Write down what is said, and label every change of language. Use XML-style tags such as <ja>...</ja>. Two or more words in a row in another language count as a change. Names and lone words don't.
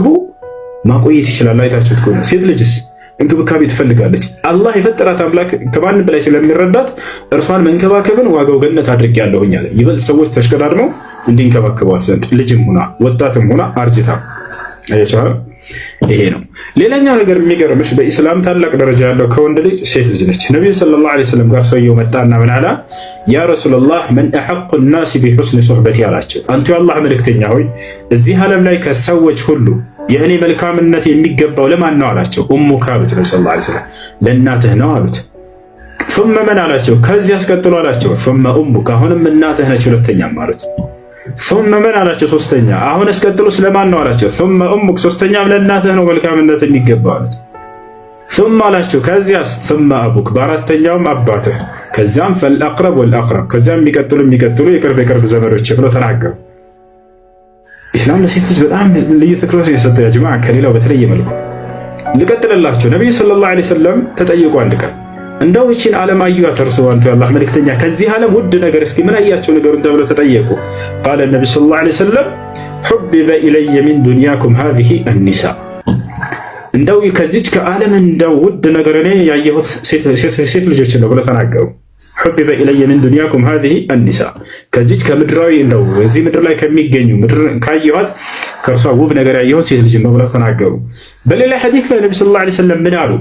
<am>ማቆየት ይችላል። አይታችሁት ከሆነ ሴት ልጅስ እንክብካቤ ትፈልጋለች። አላህ የፈጠራት አምላክ ከማንም በላይ ስለሚረዳት እርሷን መንከባከብን ዋጋው ገነት አድርጌያለሁኝ አለ። ይበልጥ ሰዎች ተሽቀዳድመው እንዲንከባከቧት ዘንድ ልጅም ሆና ወጣትም ሆና አርጅታ አያቻለ። ይሄ ነው። ሌላኛው ነገር የሚገርምሽ በኢስላም ታላቅ ደረጃ ያለው ከወንድ ልጅ ሴት ልጅ ነች። ነብዩ</am> <ar>صلى الله عليه وسلم</ar> <am>ጋር ሰውየው መጣና ምን አላ?</am> <ar>يا رسول الله من أحق الناس بحسن صحبتي</ar> <am>አላቸው። አንተ የአላህ መልእክተኛ ሆይ እዚህ ዓለም ላይ ከሰዎች ሁሉ የእኔ መልካምነት የሚገባው ለማን ነው አላቸው። ኡሙካ አሉት ነብዩ</am> <ar>صلى الله عليه وسلم።</ar> <am>ለእናትህ ነው አሉት።</am> <ar>ثم من</ar> <am>አላቸው። ከዚህ አስቀጥሎ አላቸው</am> <ar>ثم أمك</ar> <am>አሁንም እናትህ ነች ሁለተኛም አሉት።</am> <ar>ثم من</ar> <am>አላቸው ሶስተኛ አሁን አስቀጥሎ ስለማን ነው አላቸው።</am> <ar>ثم أمك</ar> <am>ሶስተኛም ለእናትህ ነው መልካምነት የሚገባው አሉት። ثم አላቸው ከዚያስ</am> <ar>ثم أبوك</ar> <am>በአራተኛውም አባትህ ከዚያም</am> <ar>فالأقرب والأقرب</ar> <am>ከዚያም የሚቀጥሉ የቅርብ ዘመዶች ብለው ተናገሩ። ኢስላም ለሴት ልጅ በጣም ልዩ ትኩረት የሰጠው</am> <ar>يا جماعة</ar> <am>ከሌላው በተለየ መልኩ። ልቀጥልላችሁ። ነብዩ</am> <ar>صلى الله عليه وسلم</ar> <am>ተጠየቁ አንድ ቀን እንደው እቺን ዓለም አዩአት እርሱ አንተ የአላህ መልእክተኛ ከዚህ ዓለም ውድ ነገር እስኪ ምን አያቸው ነገሩን ተብለው ተጠየቁ። ቃለ ነብዩ</am> <ar>صلى الله عليه وسلم حبب إلي من دنياكم هذه النساء</ar> <am>እንደው ከዚች ከዓለም እንደው ውድ ነገር እኔ ያየሁት ሴት ልጆችን ነው ብለው ተናገሩ።</am> <ar>حبب إلي من دنياكم هذه النساء</ar> <am>ከዚች ከምድራዊ እንደው እዚህ ምድር ላይ ከሚገኙ ምድር ካየኋት ከእርሷ ውብ ነገር ያየሁት ሴት ልጅ ነው ብለው ተናገሩ። በሌላ ሐዲስ ላይ ነብዩ</am> <ar>صلى الله عليه وسلم</ar> <am>ምን አሉ?</am>